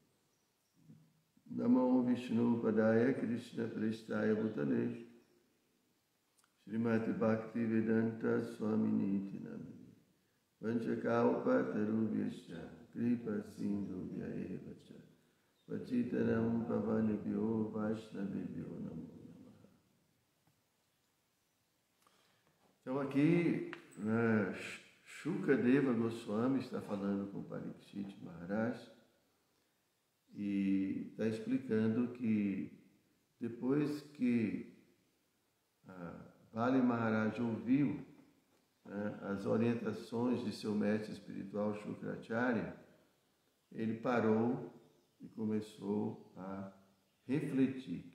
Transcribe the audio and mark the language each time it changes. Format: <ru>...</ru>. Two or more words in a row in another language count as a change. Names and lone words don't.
<sa>नमो विष्णु पादाय कृष्ण प्रेष्ठाय भूतले श्रीमती भक्ति वेदान्त स्वामिनी इति नामिने. वाञ्छाकल्प तरुभ्यश्च कृपा सिन्धु व्यएवच वचितानां पावनेभ्यो वैष्णवेभ्यो नमो.</sa> <pt>Então aqui, Shukadeva Goswami está falando com Parikshit Maharaj e está explicando que depois que Bali Maharaj ouviu as orientações de seu mestre espiritual Shukracharya, ele parou e começou a refletir.</pt>